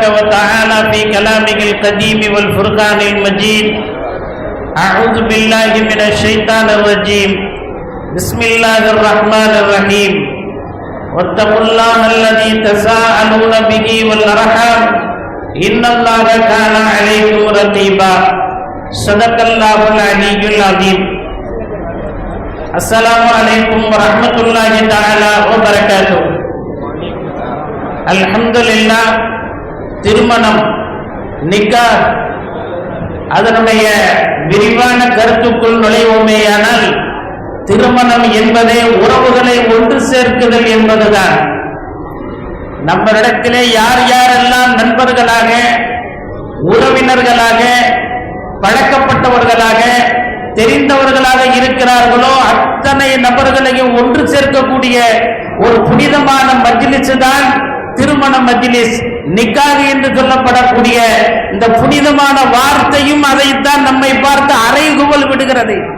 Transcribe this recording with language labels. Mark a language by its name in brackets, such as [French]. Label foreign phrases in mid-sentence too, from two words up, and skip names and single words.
[Arabic] وتعالى في كلامه القديم والفرقان المجيد اعوذ بالله من الشيطان الرجيم بسم الله الرحمن الرحيم واتقوا الله الذي تساءلون به والارحام إن الله كان عليكم رقيبا صدق الله العلي العظيم السلام عليكم ورحمة الله تعالى وبركاته الحمد لله [Tamil] திருமணம் நிக்காஹ் அதனுடைய விரிவான கருத்துக்குள் நுழைவோமேயானால் திருமணம் என்பதே உறவுகளை ஒன்று சேர்க்குதல் என்பதுதான். நம்மிடத்திலே யார் யாரெல்லாம் நண்பர்களாக உறவினர்களாக பழக்கப்பட்டவர்களாக தெரிந்தவர்களாக இருக்கிறார்களோ அத்தனை நபர்களையும் ஒன்று சேர்க்கக்கூடிய ஒரு புனிதமான மஜ்லிஸ் தான் திருமண மஜ்லிஸ், நிக்காஹ் என்று சொல்லப்படக்கூடிய இந்த புனிதமான வார்த்தையும் அதைத்தான் நம்மை பார்த்து அறைகூவல் விடுகிறது.